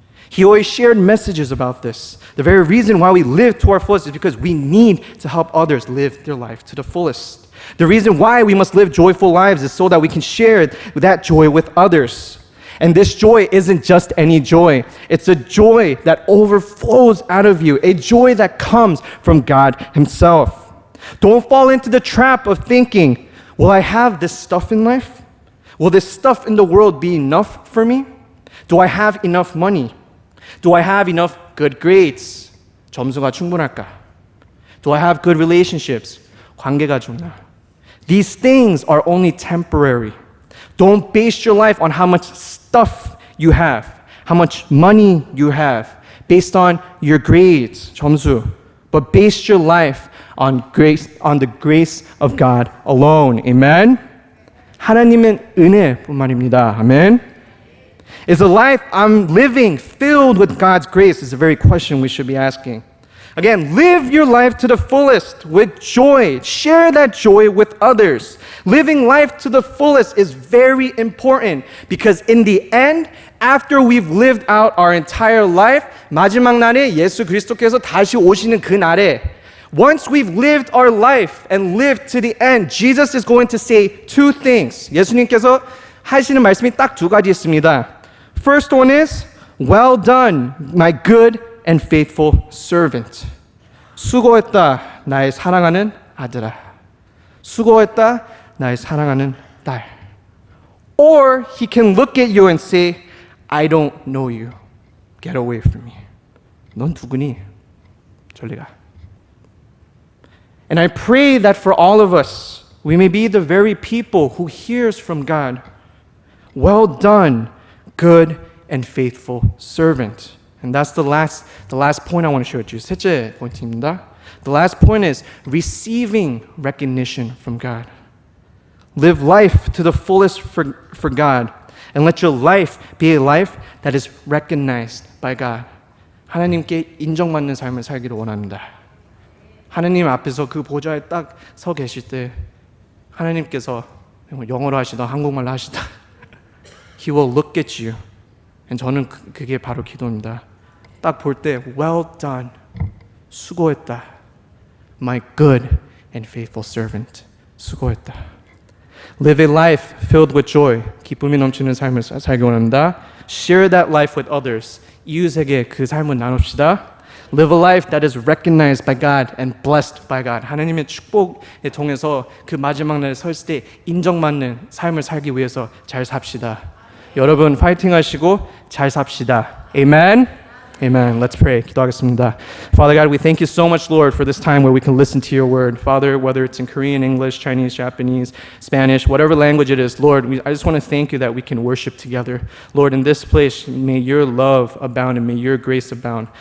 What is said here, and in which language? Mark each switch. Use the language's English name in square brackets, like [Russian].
[English] He always shared messages about this. The very reason why we live to our fullest is because we need to help others live their life to the fullest. The reason why we must live joyful lives is so that we can share that joy with others. And this joy isn't just any joy. It's a joy that overflows out of you, a joy that comes from God Himself. Don't fall into the trap of thinking, will I have this stuff in life? Will this stuff in the world be enough for me? Do I have enough money? Do I have enough good grades? [Korean] 점수가 충분할까? [English] Do I have good relationships? [Korean] 관계가 좋나? [English] These things are only temporary. Don't base your life on how much stuff you have, how much money you have, based on your grades, 점수. But base your life on grace, on the grace of God alone. Amen? [Korean] 하나님의 은혜뿐만입니다. [English] Amen? Is a life I'm living filled with God's grace? Is the very question we should be asking. Again, live your life to the fullest with joy. Share that joy with others. Living life to the fullest is very important because in the end, after we've lived out our entire life, [Korean] 마지막 날에 예수 그리스도께서 다시 오시는 그 날에 [English] once we've lived our life and lived to the end, Jesus is going to say two things. [Korean] 예수님께서 하시는 말씀이 딱 두 가지 있습니다. [English] First one is, well done, my good and faithful servant. [Korean] 수고했다, 나의 사랑하는 아들아. 수고했다, 나의 사랑하는 딸. [English] Or he can look at you and say, I don't know you. Get away from me. [Korean] 넌 누구니? 저리 가. [English] And I pray that for all of us, we may be the very people who hears from God. Well done, good and faithful servant. And that's the last point I want to share with you. [Korean] 셋째 포인트입니다. [English] The last point is receiving recognition from God. Live life to the fullest for God. And let your life be a life that is recognized by God. [Korean] 하나님께 인정받는 삶을 살기를 원합니다. 하나님 앞에서 그 보좌에 딱 서 계실 때 하나님께서 영어로 하시다 한국말로 하시다 [English] He will look at you. [Korean] And 저는 그게 바로 기도입니다. 딱 볼 때 [English] well done. [Korean] 수고했다. [English] My good and faithful servant. 수고했다. Live a life filled with joy. [Korean] 기쁨이 넘치는 삶을 살기 원합니다. [English] Share that life with others. [Korean] 이웃에게 그 삶을 나눕시다. [English] Live a life that is recognized by God and blessed by God. [Korean] 하나님의 축복에 통해서 그 마지막 날에 설 때 인정받는 삶을 살기 위해서 잘 삽시다. 여러분 파이팅 하시고 잘 삽시다. [English] Amen. Amen. Let's pray. [Korean] 기도하겠습니다. [English] Father God, we thank you so much, Lord, for this time where we can listen to your word. Father, whether it's in Korean, English, Chinese, Japanese, Spanish, whatever language it is, Lord, I just want to thank you that we can worship together. Lord, in this place, may your love abound and may your grace abound.